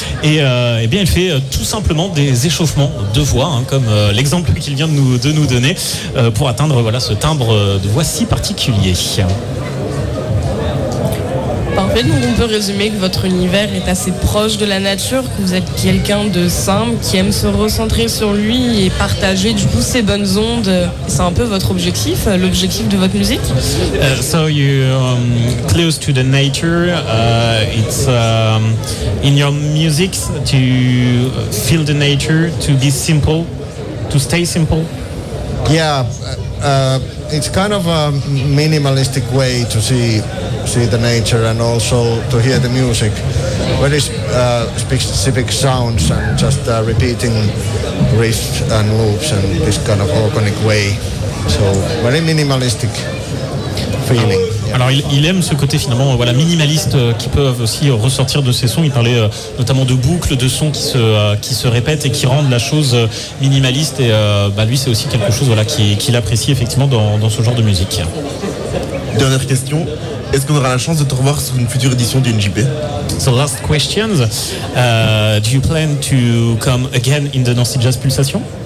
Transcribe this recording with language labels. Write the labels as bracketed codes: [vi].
[fr] Et il fait tout simplement des échauffements de voix, hein, comme l'exemple qu'il vient de nous donner, pour atteindre ce timbre de voix si particulier. Parfait, donc on peut résumer que votre univers est assez proche de la nature, que vous êtes quelqu'un de simple, qui aime se recentrer sur lui et partager du coup ses bonnes ondes. C'est un peu votre objectif, l'objectif de votre musique. [en] So you're close to the nature, it's in your music to feel the nature, to be simple, to stay simple. Yeah, it's kind of a minimalistic way to see the nature and also to hear the music. Very specific sounds and just repeating riffs and loops and this kind of organic way. So very minimalistic feeling. [fr] Alors il aime ce côté finalement minimaliste qui peuvent aussi ressortir de ses sons. Il parlait notamment de boucles, de sons qui se répètent et qui rendent la chose minimaliste. Et lui c'est aussi quelque chose qu'il apprécie effectivement dans ce genre de musique. Dernière question, est-ce qu'on aura la chance de te revoir sur une future édition du NJP? [en] So last questions, do you plan to come again in the Nancy Jazz Pulsation?